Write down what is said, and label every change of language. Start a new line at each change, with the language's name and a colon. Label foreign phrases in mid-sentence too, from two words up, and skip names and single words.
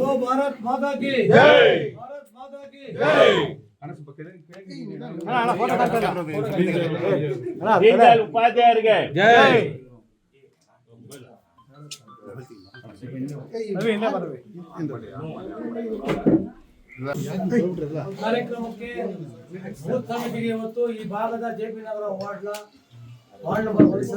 Hindi: बोलो भारत माता की जय। भारत माता की जय।
Kannada: ದೀನದಯಾಳ್ ಉಪಾಧ್ಯಾಯರಿಗೆ ಜೈ. ಕಾರ್ಯಕ್ರಮಕ್ಕೆ ಬೂತ್ ಸಮಿತಿಗೆ ಇವತ್ತು ಈ ಭಾಗದ ಜೆಪಿ ನಗರ
English: ward number